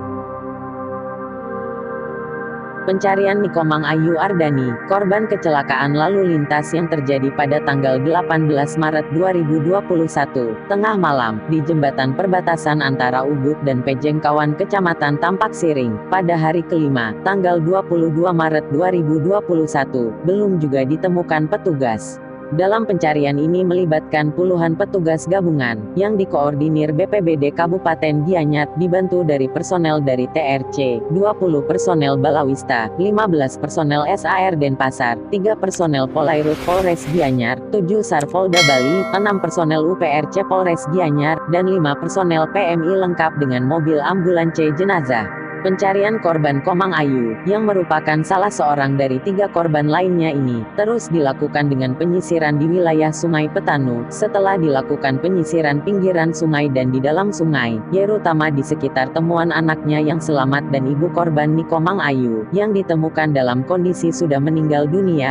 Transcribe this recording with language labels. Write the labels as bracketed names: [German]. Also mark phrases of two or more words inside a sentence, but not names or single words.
[Indonesian] Pencarian Komang Ayu Ardani, korban kecelakaan lalu lintas yang terjadi pada tanggal 18 Maret 2021, tengah malam, di jembatan perbatasan antara Ubud dan Pejengkawan Kecamatan Tampak Siring, pada hari kelima, tanggal 22 Maret 2021, belum juga ditemukan petugas. Dalam pencarian ini melibatkan puluhan petugas gabungan, yang dikoordinir BPBD Kabupaten Gianyar, dibantu dari personel dari TRC, 20 personel Balawista, 15 personel SAR Denpasar, 3 personel Polairut Polres Gianyar, 7 SAR Polda Bali, 6 personel UPRC Polres Gianyar, dan 5 personel PMI lengkap dengan mobil ambulans jenazah. Pencarian korban Komang Ayu, yang merupakan salah seorang dari 3 korban lainnya ini, terus dilakukan dengan penyisiran di wilayah Sungai Petanu, setelah dilakukan penyisiran pinggiran sungai dan di dalam sungai, terutama di sekitar temuan anaknya yang selamat dan ibu korban Komang Ayu, yang ditemukan dalam kondisi sudah meninggal dunia.